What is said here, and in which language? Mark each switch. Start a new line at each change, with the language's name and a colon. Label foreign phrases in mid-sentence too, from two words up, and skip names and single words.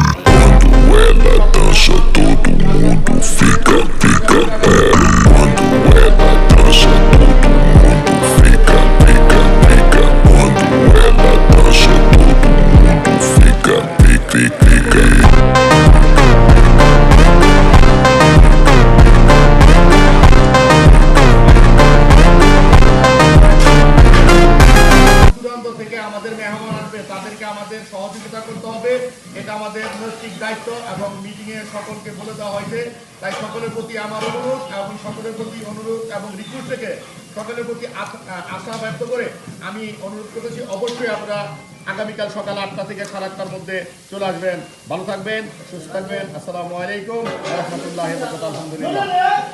Portuguese: Quando ela dança, todo mundo fica. Quando ela dança, todo mundo fica. Quando ela dança, todo mundo fica.
Bangla: থেকে আমাদের মেহমান আসবে তাদেরকে আমাদের সহযোগিতা করতে হবে, এটা আমাদের নৈতিক দায়িত্ব এবং মিটিংয়ে সকলকে বলে দেওয়া হয়েছে। তাই সকলের প্রতি আমার অনুরোধ এবং সকলের প্রতি অনুরোধ এবং রিকোয়েস্ট থেকে সকলের প্রতি আশা ব্যক্ত করে আমি অনুরোধ করতেছি অবশ্যই আপনারা আগামীকাল সকাল 8টা থেকে 8:30টার মধ্যে চলে আসবেন। ভালো থাকবেন, সুস্থ থাকবেন।
Arabic: السلام عليكم و رحمة الله و بركاته.
Bangla: আলহামদুলিল্লাহ।